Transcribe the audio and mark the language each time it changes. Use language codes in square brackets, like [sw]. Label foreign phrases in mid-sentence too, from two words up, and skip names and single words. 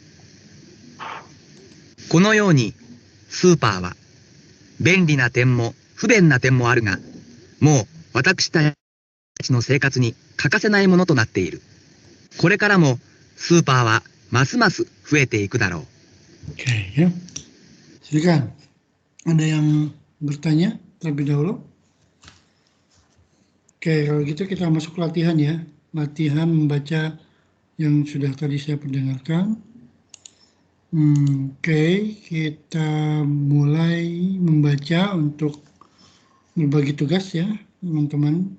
[ja] このように、スーパーは、便利な点も不便な点もあるが、もう私たちの生活に欠かせないものとなっている。これからもスーパーはますます増えていくだろう。 [id] Oke ya, silakan. Ada yang bertanya terlebih dahulu? Oke, kalau gitu kita masuk latihan ya. Latihan membaca yang sudah tadi saya perdengarkan. Oke, kita mulai membaca untuk berbagi tugas ya, teman-teman.